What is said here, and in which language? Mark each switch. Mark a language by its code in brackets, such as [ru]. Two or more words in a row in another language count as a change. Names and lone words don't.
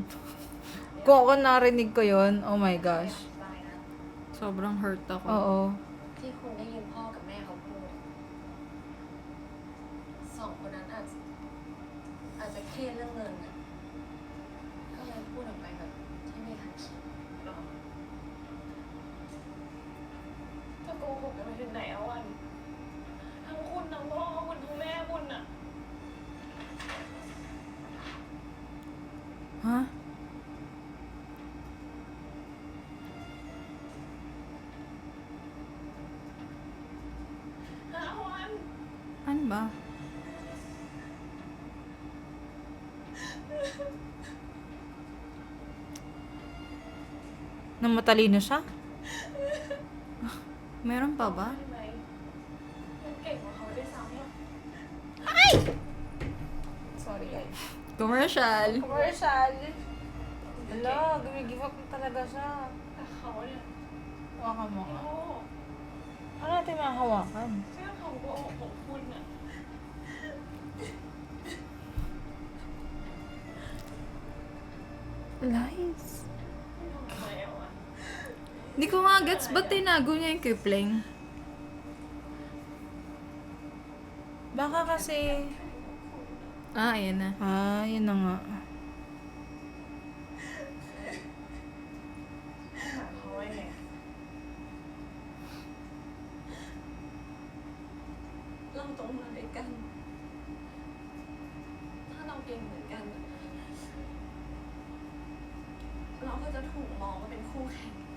[tl] Kung ako narinig ko yun, [en] oh my gosh. [tl] Sobrang hurt ako. Oo. [th] ที่คุณได้ยินพ่อกับแม่เขาพูดสองคนนั้นอาจจะเครียดเรื่องเงินน่ะก็เลยพูดออกไปแบบที่ไม่ทันคิดหรอกจะโกหกกันไปถึงไหนเอาวันทั้งคุณทั้งพ่อคุณทั้งแม่คุณน่ะ Ha? วัน [tl] Ano ba? Nang matalino siya? Meron pa ba? [th] ได้ไหมมันเก่งกว่าเขาด้วยซ้ำอะ [en] Sorry guys. Commercial! Commercial! [tl] Hala, gumigive up na talaga siya. [th] แต่เขาเนี่ย [tl] Hawakan mo โอ้ ka. Ano natin mahawakan? [th] เชื่อเขาโกหกของคุณอ่ะ Lies. ทำไมอ่ะ [tl] Hindi ko nga gets, ba't tinago niya yung kay Pling? Baka kasi... Ah, ayan na. Ah, yun na nga. [th] หาเขาไว้ไงเราโตมาด้วยกัน ถ้าเราเก่งเหมือนกัน เราก็จะถูกมองว่าเป็นคู่แข่ง